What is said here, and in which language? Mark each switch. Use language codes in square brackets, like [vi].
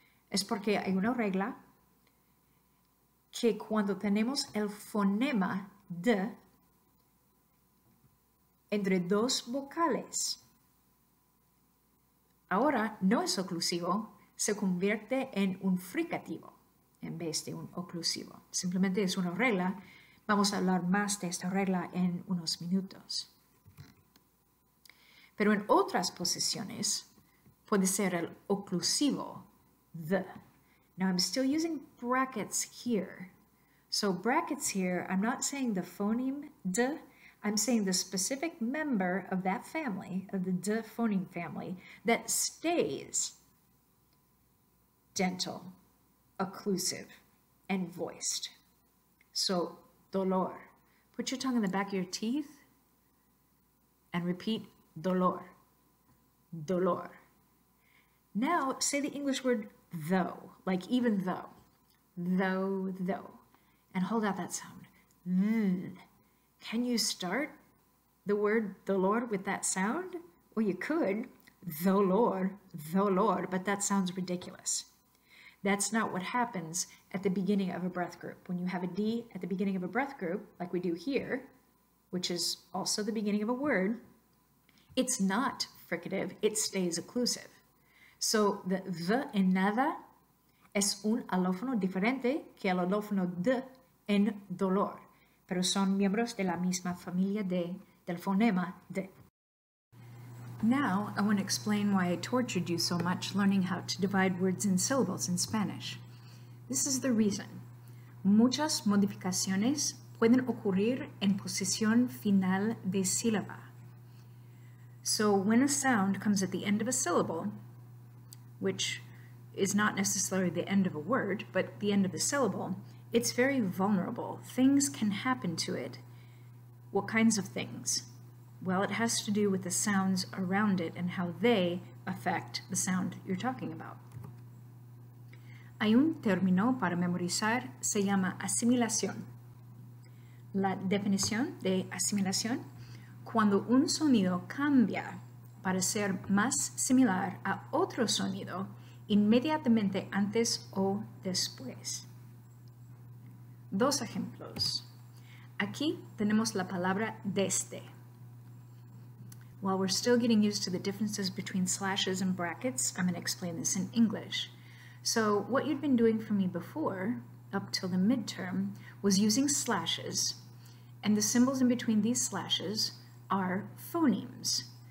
[es] Es porque hay una regla que cuando tenemos el fonema d entre dos vocales, ahora no es oclusivo, se convierte en un fricativo en vez de un oclusivo. Simplemente es una regla. Vamos a hablar más de esta regla en unos minutos. Pero en otras posiciones puede ser el oclusivo, the. [en] Now I'm still using brackets here. So brackets here, I'm not saying the phoneme d, I'm saying the specific member of that family, of the d phoneme family, that stays dental, occlusive, and voiced. So, dolor. Put your tongue in the back of your teeth and repeat dolor, dolor. Now, say the English word though, like even though, though. and hold out that sound. Can you start the word the Lord with that sound? Well, you could, the Lord, but that sounds ridiculous. That's not what happens at the beginning of a breath group. When you have a D at the beginning of a breath group, like we do here, which is also the beginning of a word, it's not fricative, it stays occlusive. [es] So the en nada es un alófono diferente que el alófono d en dolor, pero son miembros de la misma familia del fonema de. [en] Now, I want to explain why I tortured you so much learning how to divide words in syllables in Spanish. This is the reason. [es] Muchas modificaciones pueden ocurrir en posición final de sílaba. [en] So when a sound comes at the end of a syllable, which is not necessarily the end of a word, but the end of the syllable, it's very vulnerable. Things can happen to it. What kinds of things? Well, it has to do with the sounds around it and how they affect the sound you're talking about. [es] Hay un término para memorizar, se llama asimilación. La definición de asimilación: cuando un sonido cambia para ser más similar a otro sonido inmediatamente antes o después. Dos ejemplos. Aquí tenemos la palabra desde. [en] While we're still getting used to the differences between slashes and brackets, I'm going to explain this in English. So what you'd been doing for me before, up till the midterm, was using slashes, and the symbols in between these slashes are phonemes.